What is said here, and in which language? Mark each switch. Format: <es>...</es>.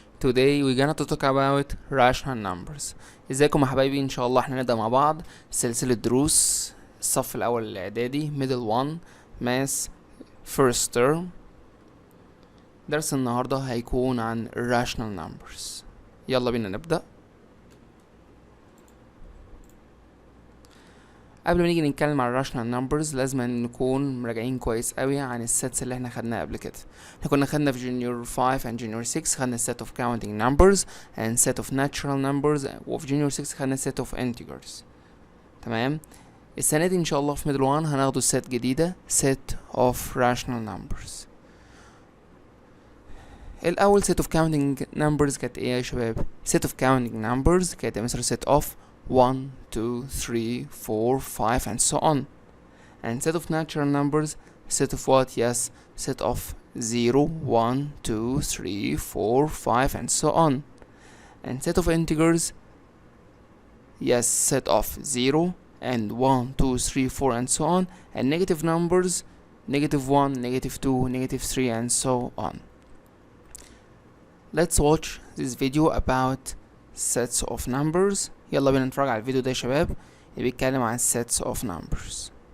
<en>Today we're gonna talk about rational numbers.</en> <ar>ازيكم يا حبايبي؟ ان شاء الله احنا نبدأ مع بعض سلسلة دروس الصف الأول الاعدادي</ar> <en>middle 1 math first term.</en> <ar>درس النهاردة هيكون عن rational numbers. يلا بينا نبدأ. قبل ما نيجي نتكلم عن rational numbers لازم نكون مراجعين كويس قوي عن السيتس اللي احنا خدناها قبل كده. احنا كنا خدنا في</ar> <en>junior 5 and junior 6 خدنا set of counting numbers and set of natural numbers، وفي junior 6 خدنا set of integers.</en> <ar>تمام. السنة دي ان شاء الله في middle 1 هناخده set جديدة</ar> <en>set of rational numbers. الأول set of counting numbers</en> <ar>كانت ايه يا شباب؟</ar> <en>set of counting numbers كانت مثلا set of 1 2 3 4 5 and so on. And set of natural numbers set of what? Yes, set of 0 1 2 3 4 5 and so on. And set of integers, yes, set of 0 and 1 2 3 4 and so on. And negative numbers, negative 1 negative 2 negative 3 and so on. Let's watch this video about sets of numbers.</en> <ar>يلا بينا نتفرج على الفيديو ده يا شباب اللي بيتكلم عن sets of numbers.</ar>